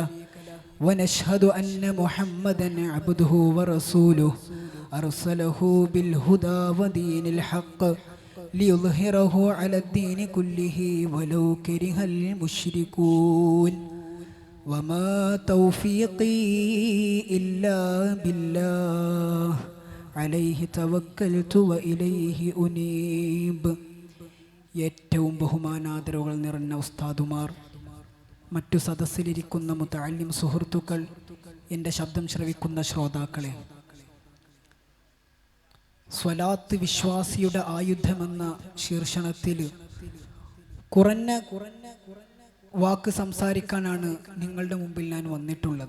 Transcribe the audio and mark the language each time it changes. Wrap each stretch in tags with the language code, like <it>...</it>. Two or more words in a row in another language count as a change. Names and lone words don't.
<ar>ونشهد أن محمدا عبده ورسوله أرسله بالهدى ودين الحق ليظهره على الدين كله ولو كره المشركون. وما توفيقي إلا بالله عليه توكلت وإليه أنيب.</ar> <ml>ഏറ്റവും ബഹുമാനാദരവുകൾ നിറഞ്ഞ ഉസ്താദുമാർ, മറ്റു സദസ്സിലിരിക്കുന്ന മുതഅല്ലിം സുഹൃത്തുക്കൾ, എൻ്റെ ശബ്ദം ശ്രവിക്കുന്ന ശ്രോതാക്കളെ, സ്വലാത്ത് വിശ്വാസിയുടെ ആയുധമെന്ന ശീർഷണത്തിൽ കുറഞ്ഞ വാക്ക് സംസാരിക്കാനാണ് നിങ്ങളുടെ മുമ്പിൽ ഞാൻ വന്നിട്ടുള്ളത്.</ml>